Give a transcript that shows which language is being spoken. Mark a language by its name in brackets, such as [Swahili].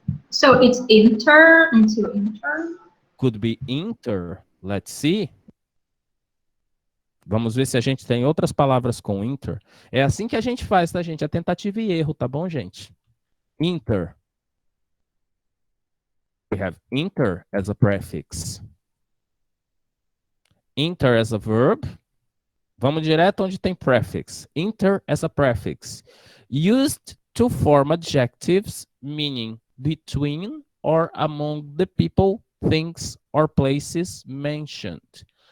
[English] So it's inter into inter. Could be inter. Let's see. [Portuguese] Vamos ver se a gente tem outras palavras com inter. É assim que a gente faz, tá, gente? É tentativa e erro, tá bom, gente? [English] Inter. We have inter as a prefix. Inter as a verb. [Portuguese] Vamos direto onde tem prefix. [English] Inter as a prefix. Used to form adjectives meaning between or among the people, things, or places mentioned.